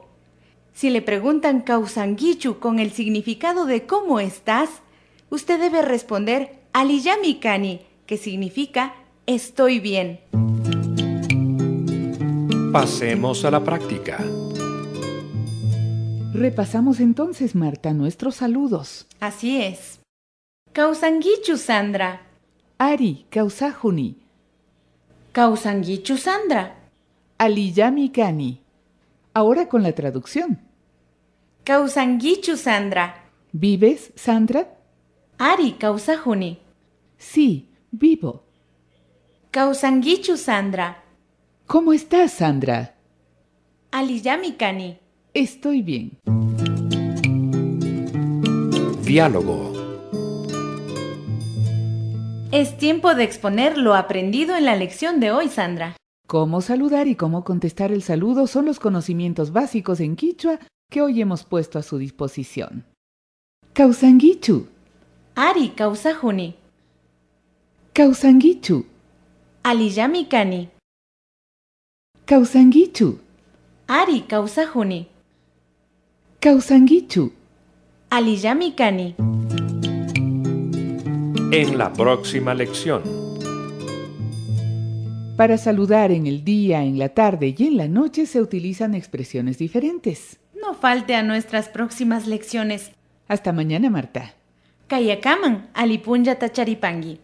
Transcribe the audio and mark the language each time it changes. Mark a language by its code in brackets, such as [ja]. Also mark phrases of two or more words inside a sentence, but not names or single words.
[es] Si le preguntan Kausanguichu con el significado de ¿cómo estás?, usted debe responder Aliyamikani, que significa estoy bien. Pasemos a la práctica. Repasamos entonces, Marta, nuestros saludos. Así es. [qu] Kausanguichu Sandra. Ari Kausajuni. Kausanguichu Sandra. Aliyamikani. [es] Ahora con la traducción. [qu] Kausanguichu Sandra. [es] ¿Vives, Sandra? [qu] Ari Kausajuni. [es] Sí, vivo. [qu] Kausanguichu Sandra. [es] ¿Cómo estás, Sandra? [qu] Aliyamikani. [es] Estoy bien. Diálogo. Es tiempo de exponer lo aprendido en la lección de hoy, Sandra. Cómo saludar y cómo contestar el saludo son los conocimientos básicos en quichua que hoy hemos puesto a su disposición. [qu] Kausanguichu. Ari Kausajuni. Kausanguichu. Aliyamikani. Kausanguichu. Ari Kausajuni. Kausanguichu. Aliyamikani. [es] En la próxima lección. Para saludar en el día, en la tarde y en la noche se utilizan expresiones diferentes. No falte a nuestras próximas lecciones. Hasta mañana, Marta. [qu] Kayakaman, Alipunya Tacharipangi.